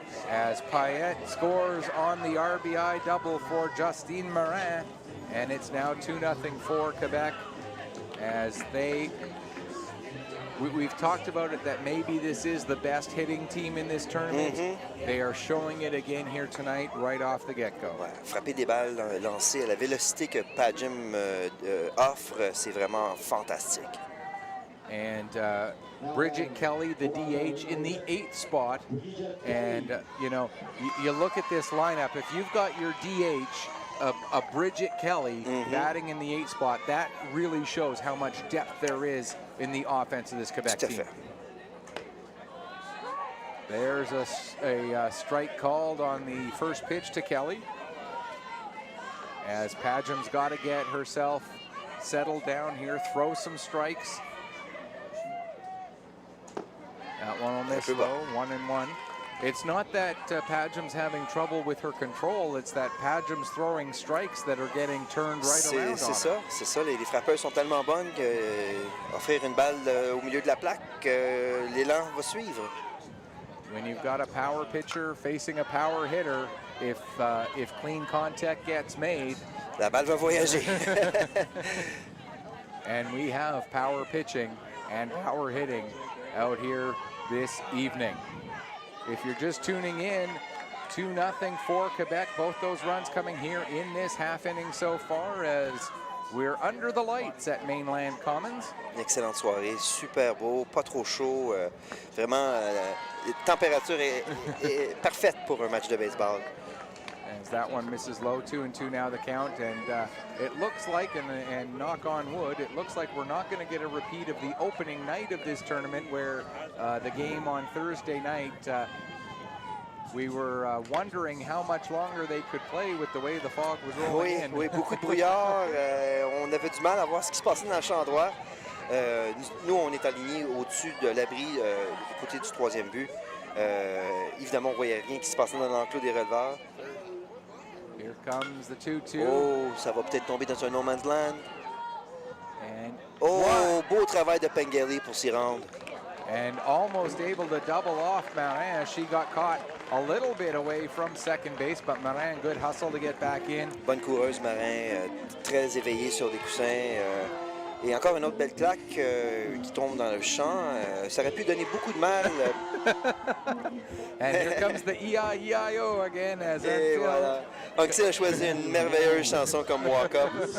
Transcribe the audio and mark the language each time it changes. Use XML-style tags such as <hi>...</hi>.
<en>As Payette scores on the RBI double for Justine Marin, and it's now 2-0 for Quebec, as we've talked about it, that maybe this is the best hitting team in this tournament. They are showing it again here tonight, right off the get-go.</en> <fr>Ouais, frapper des balles lancées à la vélocité que Padgham offre, c'est vraiment fantastique.</fr> <en>And Bridget Kelly, the DH, in the 8th spot. And, you know, you look at this lineup. If you've got your DH, a Bridget Kelly batting in the 8th spot, that really shows how much depth there is in the offense of this Quebec team. There's a strike called on the first pitch to Kelly, as Padgham's got to get herself settled down here, throw some strikes. That one will miss low, 1-1. It's not that Padgham's having trouble with her control, it's that Padgham's throwing strikes that are getting turned right around on her.</en> <fr>C'est ça. Les frappeurs sont tellement bonnes qu'offrir une balle au milieu de la plaque, l'élan va suivre.</fr> <en>When you've got a power pitcher facing a power hitter, if clean contact gets made,</en> <fr>la balle va voyager.</fr> <en>And we have power pitching and power hitting out here this evening. If you're just tuning in, 2-0 for Quebec. Both those runs coming here in this half inning so far, as we're under the lights at Mainland Commons.</en> <fr>Une excellente soirée, super beau, pas trop chaud. Vraiment, la température est parfaite pour un match de baseball.</fr> <en>As that one misses low, 2-2 now the count, and it looks like, and knock on wood, it looks like we're not going to get a repeat of the opening night of this tournament, where the game on Thursday night, we were wondering how much longer they could play with the way the fog was rolling in.</en> <fr>Oui, beaucoup de brouillard. On avait du mal à voir ce qui se passait dans le champ droit. Nous, on est alignés au-dessus de l'abri du côté du troisième but. Évidemment, on ne voyait rien qui se passait dans l'enclos des releveurs.</fr> <en>Here comes the 2-2.</en> <fr>Oh, ça va peut-être tomber dans un</fr> <en>no man's land. And</en> <fr>beau travail de Pengelly pour s'y rendre.</fr> <en>And almost able to double off Marin. She got caught a little bit away from second base, but Marin, good hustle to get back in.</en> <fr>Bonne coureuse, Marin, très éveillée sur des coussins. Et encore une autre belle claque qui tombe dans le champ. Ça aurait pu donner beaucoup de mal.</fr> <en>And here comes the E-I-E-I-O again. As</en> <fr>Et voilà. Uncle a choisi une merveilleuse chanson comme Walk Up.</fr>